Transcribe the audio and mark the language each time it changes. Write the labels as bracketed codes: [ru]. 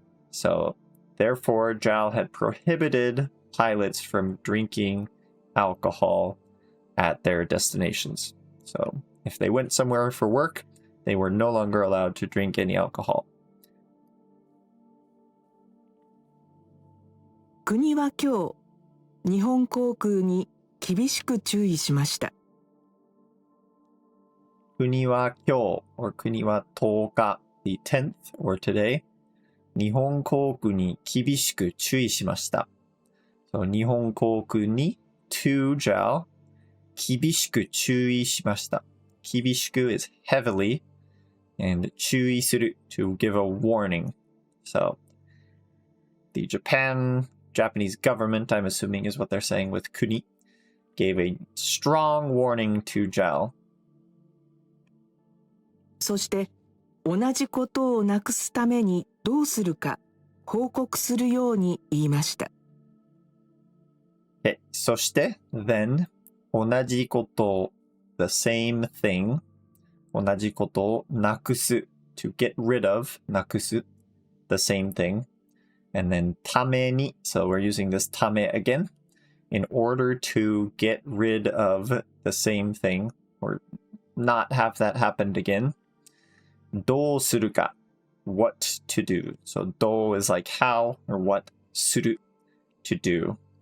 [en] So therefore, Zhao had prohibited pilots from drinking alcohol at their destinations. So if they went somewhere for work, they were no longer allowed to drink any alcohol. [ja] 国は今日、日本航空に厳しく注意しました。国は今日 or 国は10日 [en] the 10th or today [ja] 日本航空に厳しく注意しました。 So 日本航空に [en] to Zhao [ja] 厳しく注意しました。 [en] 厳しく is heavily and 注意する to give a warning. So the Japanese government, I'm assuming is what they're saying with kuni, gave a strong warning to Zhao. [ja] そして同じことをなくすためにどうするか報告するように言いました。 [en] そして then 同じこと the same thing [ja] 同じことをなくす [en] to get rid of なくす the same thing and then ために so we're using this ため again in order to get rid of the same thing or not have that happen again [ja] どうするか [en] what to do so どう is like how or what する to do